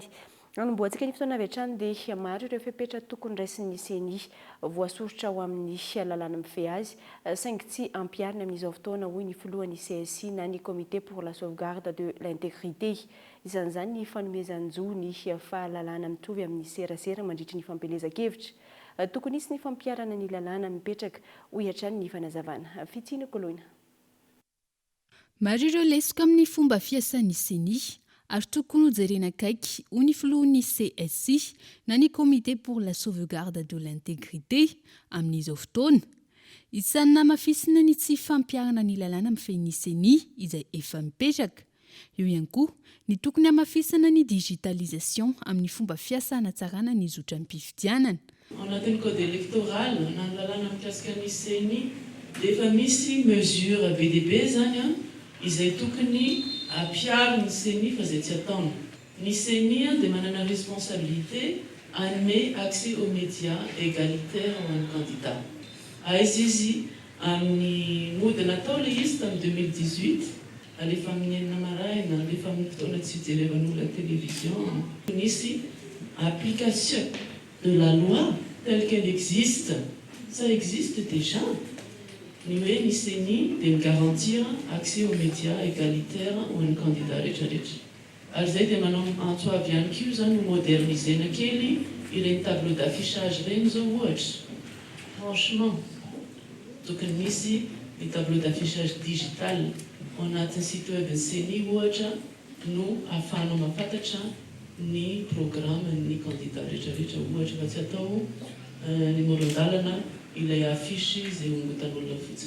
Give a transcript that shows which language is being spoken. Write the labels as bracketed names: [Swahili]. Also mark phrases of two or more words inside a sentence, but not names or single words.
[Malagasy] Anomboantsika ny fotoana avy hatrany dia maro ireo fiapetra tokony raisin'ny CNI voasoratra ho amin'ny lalàna mifehy azy saingy tsy ampiarina amin'izao fotoana hoy ny filohan'ny CSI na ny [French] comité pour la sauvegarde de l'intégrité. [Malagasy] Isan'izany ny fanomezan-jo ny fahalalahana mitovy amin'ny serasera mandritra ny fampelezan-kevitra. Tokony isy ny fampiarana ny lalàna mipetraka hoy hatrany ny fanazavana. Fitsina Koloina. Maro ireo lesoka amin'ny fomba fiasan'ny CNI ary tokony hojerena akaiky hoy ny filohan'ny CSI na ny [French] comité pour la sauvegarde de l'intégrité [Malagasy] amin'izao fotoana. Isan'ny namafisina ny tsy fampiarana ny lalàna mifehin'ny CNI izay efa mipetraka. Eo ihany koa ny tokony hamafisana ny digitalisation amin'ny fomba fiasana tsarana ny zotran'ny mpifidianana. Anatin'ny [French] code électoral [Malagasy] na ny lalàna mikasika ny CNI dia efa misy mesure be dia be zany izay tokony ampiariny CNI fa izay tsy ataony. Ny CNI dia manana responsabilité hanome [French] accès aux médias égalitaires [Malagasy] ho an'ny candidat. Aiza izy amin'ny mody natao ilay izy tamin'ny 2018 alefa amin'ny enina maraina, alefa amin'ny fotoana tsy hijerevan'olona [French] la télévision. Nisy application de la loi telle qu'elle existe. Ça existe déjà. [Malagasy] Ny hoe ny CNI dia [French] garantir accès aux médias égalitaires [Malagasy] ho an'ny candidat rehetrarehetra. Ary izay dia manao antso avy ihany koa zany ho modernisena kely ireny [French] tableau d'affichage [Malagasy] reny zao ohatra. Franchement, tokony misy ny [French] tableau d'affichage digital [Malagasy] ao anatin'ny [French] site web [Malagasy] ny CNI ohatra no ahafahanao mahafantatra ny programme ny candidat rehetrarehetra ohatra fa tsy atao ny moron-dalana ilay affiche izay hombotan'olona fotsiny.